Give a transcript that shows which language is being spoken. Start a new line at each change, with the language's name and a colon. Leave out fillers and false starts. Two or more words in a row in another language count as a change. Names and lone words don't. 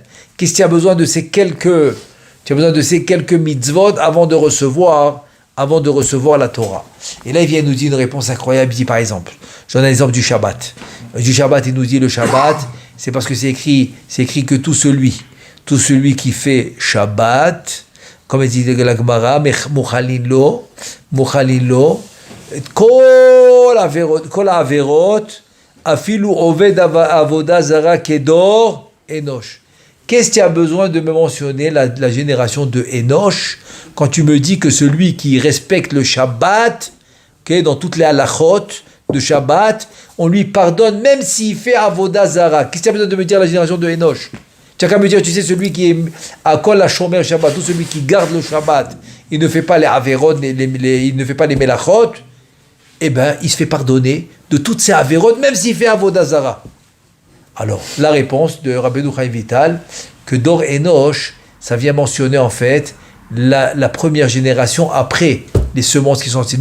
French: Qu'est-ce qu'il y a besoin de ces quelques mitzvot avant de recevoir la Torah? Et là, il vient nous dire une réponse incroyable. Il dit, par exemple, je donne un exemple du Shabbat. Du Shabbat, il nous dit le Shabbat, c'est parce que c'est écrit que tout celui qui fait Shabbat, comme il dit la Gemara,
Hebrew: מוחלין לו, כל עבירות, אפילו עובד עבודה זרה כדור אנוש.
French: Qu'est-ce qu'il y a besoin de me mentionner la génération de Enoch quand tu me dis que celui qui respecte le Shabbat, dans toutes les halachot de Shabbat, on lui pardonne même s'il fait
Hebrew: עבודה זרה.
French: Qu'est-ce qu'il y a besoin de me dire la génération de Enoch? Tu as qu'à me dire, tu sais, celui qui est à
Hebrew: כל השומר שבת,
French: tout celui qui garde le Shabbat, il ne fait pas les averot, il ne fait pas les melachot, eh bien, il se fait pardonner de toutes ces averot, même s'il fait
Hebrew: עבודה זרה.
French: Alors, la réponse de Rabbeinu Chaim Vital, que Dor Enoch, ça vient mentionner en fait la première génération après les semences qui sont sorties.